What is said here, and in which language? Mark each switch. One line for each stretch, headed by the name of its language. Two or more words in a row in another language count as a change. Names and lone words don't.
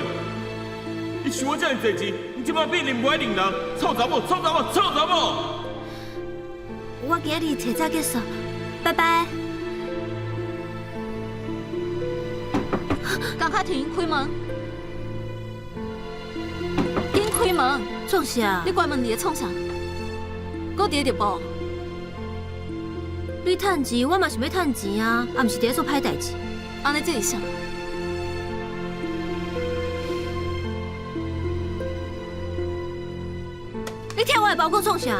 Min Nan Chinese: 你想我这样济钱，你即摆变认不爱认人，臭查某！臭查某！臭查某！我今日提早结束，拜拜。江卡婷，开门！紧开门！创啥？你关门伫咧创啥？搁伫咧直播？你趁钱，我嘛想要趁钱啊，啊，毋是伫咧做歹代志。安尼这是啥？你听我的报告创啥？